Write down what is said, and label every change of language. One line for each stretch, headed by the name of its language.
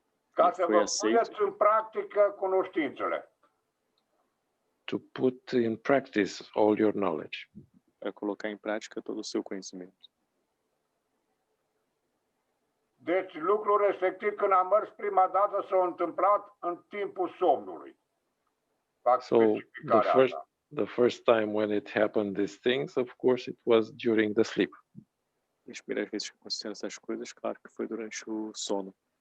Romanian: ca să vă puneți în practică cunoștințele.
English: to put in practice all your knowledge.
Portuguese: Para colocar em prática todo o seu conhecimento.
Romanian: Deci lucrul respectiv când am mers prima dată s-a întâmplat în timpul somnului.
English: So the first time when it happened, these things, of course, it was during the sleep.
Portuguese: As primeiras vezes que aconteceram essas coisas, claro que foi durante o sono.